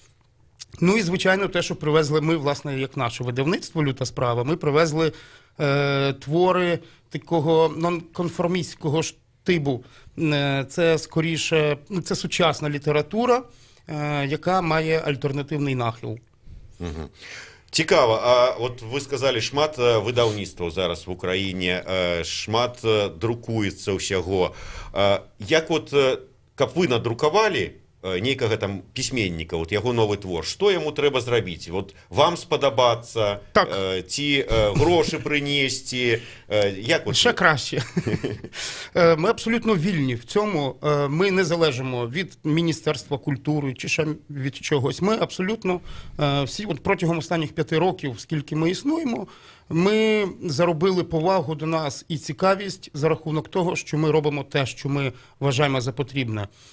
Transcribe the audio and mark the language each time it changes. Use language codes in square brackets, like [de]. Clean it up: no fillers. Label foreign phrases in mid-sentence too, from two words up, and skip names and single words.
[uk] Ну і, звичайно, те, що привезли ми, власне, як наше видавництво «Люта справа», ми привезли твори такого нонконформістського штибу. Це, скоріше, це сучасна література, яка має альтернативний нахил. Угу. Цікаво. А от ви сказали, шмат видавництваў зараз в Україні, [be] шмат друкуецца ўсяго. Як от, каб вы надрукавалі нейкага там пісьменніка, вот яго новы твор, што яму трэба зрабіць? Вот вам спадабацца, ці грошы прынесці? Як от? [uk] Ще краще. Ми абсолютно вільні в цьому. Ми не залежимо від Міністерства культури чи ще від чогось. Ми абсолютно всі, от протягом останніх 5 років, скільки ми існуємо, ми заробили повагу до нас і цікавість за рахунок того, що ми робимо те, що ми вважаємо за потрібне.